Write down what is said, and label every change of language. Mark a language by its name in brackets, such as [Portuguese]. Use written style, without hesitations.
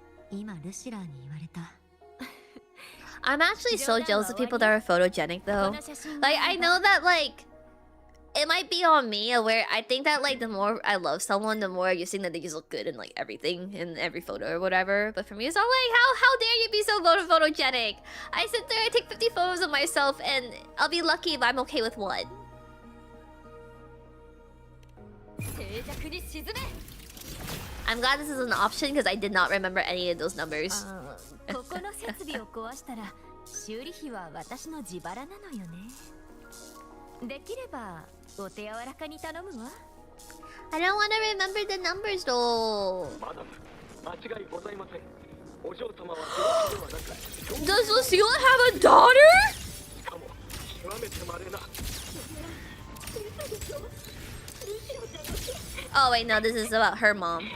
[Japanese] 今ルシラーに言われた [English] I'm actually so jealous of people that are photogenic though. Like I know that like it might be on me where I think that like the more I love someone, the more you think that they just look good in like everything in every photo or whatever. But for me, it's not like how dare you be so photogenic? I sit there, I take 50 photos of myself, and I'll be lucky if I'm okay with one. [Japanese] 静寂に沈め [English] I'm glad this is an option because I did not remember any of those numbers. [Japanese] ここの設備を壊したら修理費は私の自腹なのよねできればお手柔らかに頼むわ [English] I don't want to remember the numbers though. [Japanese] マダム間違いございませんお嬢様は病気ではなく [English] Does Lucilla have a daughter? [Japanese] しかも極めて稀な [English] Oh wait, no, this is about her mom.